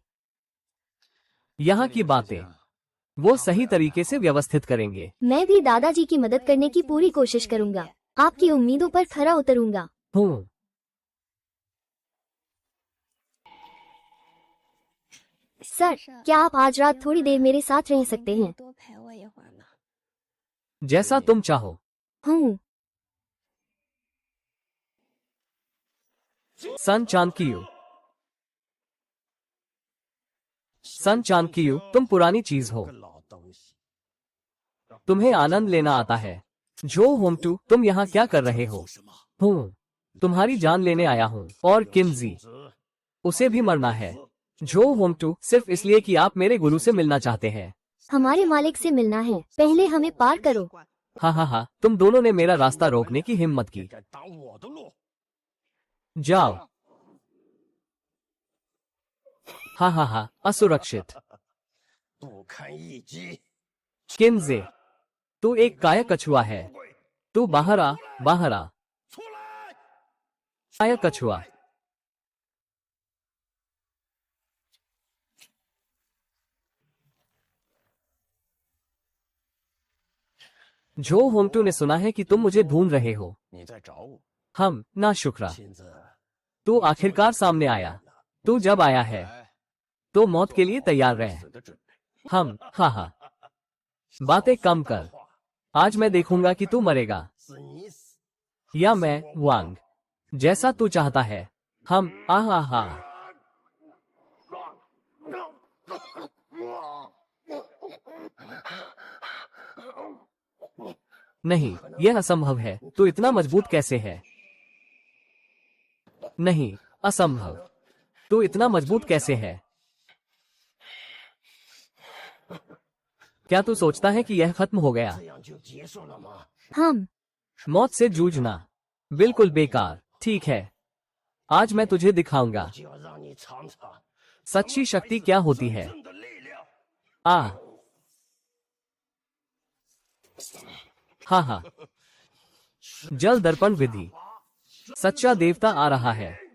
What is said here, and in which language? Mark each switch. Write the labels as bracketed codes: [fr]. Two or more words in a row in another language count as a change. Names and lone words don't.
[hi] यहाँ की बातें वो सही तरीके से व्यवस्थित करेंगे। मैं भी दादाजी की मदद करने की पूरी कोशिश करूंगा। आपकी उम्मीदों पर खरा उतरूंगा। हूँ। सर, क्या आप आज रात थोड़ी देर मेरे साथ रह सकते हैं? [zh] 多陪我一会儿吗？ [hi] जैसा तुम चाहो। हूँ। सन चाणक्य, सन चाणक्य, तुम पुरानी चीज हो। [zh] 个老东西。 [hi] तुम्हें आनंद लेना आता है। जो होमटू, तुम यहाँ क्या कर रहे हो? हूँ, तुम्हारी जान लेने आया हूँ। और किन्जी, उसे भी मरना है। जो होमटू, सिर्फ इसलिए कि आप मेरे गुरु से मिलना चाहते हैं। हमारे मालिक से मिलना है। पहले हमें पार करो। हाँ हाँ हाँ, तुम दोनों ने मेरा रास्ता रोकने की हिम्मत की। [zh] 该挡我的路。 [hi] जाओ। हाँ हाँ हाँ, असुरक्षित। [zh] 不堪一击。 [hi] किन्जे, तू एक काया कछुआ है। तू बाहर आ, बाहर आ। 出来！ काया कछुआ। जो होमटू ने सुना है कि तुम मुझे ढूंढ रहे हो। [zh] 你在找我， [hi] हम ना शुक्रा, 亲自 तू आखिरकार सामने आया। तू जब आया है तो मौत के लिए तैयार रह। [zh] 死的准备。 [hi] हम हाँ हाँ, बातें कम कर। आज मैं देखूंगा कि तू मरेगा [zh] 是你死。 [hi] या मैं, वांग। जैसा तू चाहता है। हम आहा हा। नहीं, यह असंभव है। तू इतना मजबूत कैसे है? नहीं, असंभव। तू इतना मजबूत कैसे है? क्या तू सोचता है कि यह खत्म हो गया? [zh] 这样就结束了吗？ [hi] हम मौत से जूझना बिल्कुल बेकार। ठीक है, आज मैं तुझे दिखाऊंगा [zh] 就要让你尝尝 [hi] सच्ची शक्ति क्या होती है। [zh] 真的力量。 [hi] आ हाँ हाँ, जल दर्पण विधि। सच्चा देवता आ रहा है।